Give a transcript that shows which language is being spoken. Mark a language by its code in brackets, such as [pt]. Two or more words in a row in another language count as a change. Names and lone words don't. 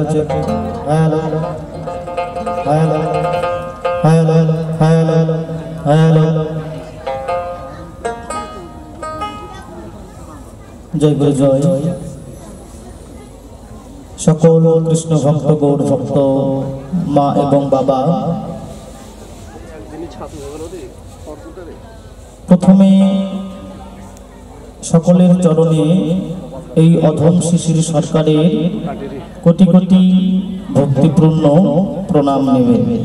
[en] check hello hello hello hello hello hello [bn] জয় গুরু জয়। সকল কৃষ্ণ ভক্ত গৌর ভক্ত মা এবং বাবা, প্রথমে সকলের চরণে এই অধম শিশির সরকারের কোটি কোটি ভক্তিপূর্ণ প্রণাম নেবে।